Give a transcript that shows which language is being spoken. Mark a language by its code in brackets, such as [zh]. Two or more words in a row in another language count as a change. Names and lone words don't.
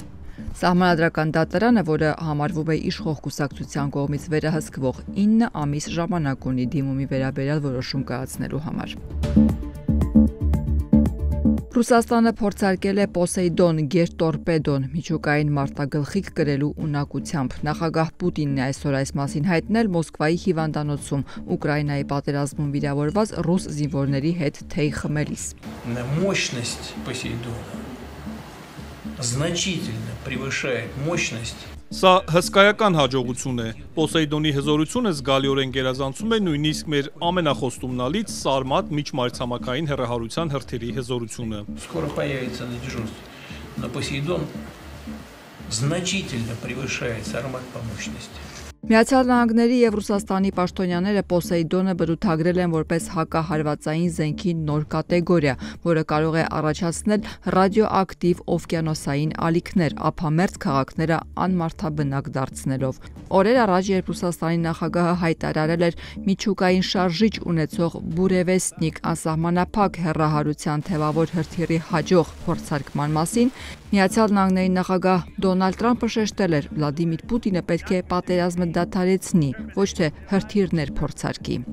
[hy] Սահմանադրական դատարանը, որը համարվում է իշխող կուսակցության կողմից վերահսկվող 9 ամիս ժամանակ ունի դիմումի վերաբերյալ որոշում կայացնելու համար։ Ռուսաստանը փորձարկել է Պոսեյդոն գերտորպեդոն միջուկային մարտագլխիկ կրելու ունակությամբ։ Նախագահ Պուտինն է այսօր այս մասին հայտնել Մոսկվայի հիվանդանոցում Ուկրաինայի պատերազմում վիրավորված ռուս զինվորների հետ թեյ խմելիս։ [ru] Мощность Посейдона значительно превышает мощность. [hy] Սա հսկայական հաջողություն է։ Պոսեյդոնի հզորությունը զգալիորեն գերազանցում է նույնիսկ մեր ամենախոստումնալից Սարմատ միջմայրցամաքային հեռահարության հրթիռի հզորությունը։ [ru] Скоро появится на дежурстве. Но Посейдон значительно превышает Сармат по мощности. [hy] Միացյալ Նահանգների եւ Ռուսաստանի պաշտոնյաները Պոսեյդոնը բնութագրել են որպես հակահարվածային զենքի նոր կատեգորիա, որը կարող է առաջացնել ռադիոակտիվ օվկիանոսային ալիքներ, ափամերձ քաղաքները անմարդաբնակ դարձնելով։ Օրեր առաջ, երբ Ռուսաստանի նախագահը հայտարարել էր միջուկային շարժիչ ունեցող Բուրևեստնիկ անսահմանափակ հեռահարության թևավոր հրթիռի հաջող փորձարկման մասին, Միացյալ Նահանգների նախագահ Դոնալդ Թրամփը շեշտել էր, Վլադիմիր Պուտինը պետք է պատերազմը դադարեցնի, ոչ թե հրթիռներ փորձարկի։